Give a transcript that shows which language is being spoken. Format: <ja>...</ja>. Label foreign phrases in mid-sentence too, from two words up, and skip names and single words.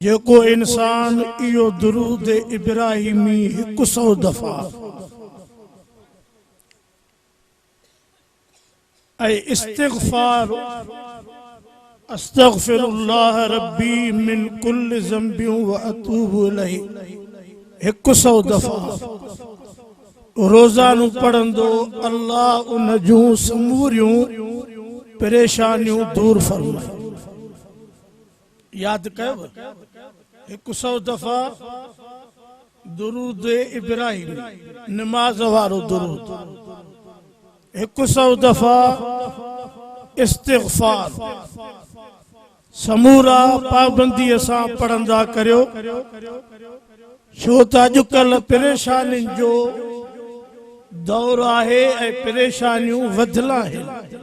<sd>जेको इंसान इहो दुरूद इब्राहिमी 100 दफ़ा ऐं इस्तिग़फ़ार</sd> <ar>أستغفر الله ربي من كل ذنب وأتوب إليه</ar> <sd>100 दफ़ा रोज़ानो पढ़ंदो, अल्लाह उन जूं समूरियूं परेशानियूं दूर फरमाए। याद कयो 100 दफ़ा दुरूद इब्राहिम नमाज वारो दुरूद, 100 दफ़ा इस्तिग़फ़ार समूरा पाबंदीअ सां पढ़ंदा करियो, छो त अॼुकल्ह परेशानियुनि जो दौर आहे ऐं परेशानियूं वधियल आहिनि।</sd>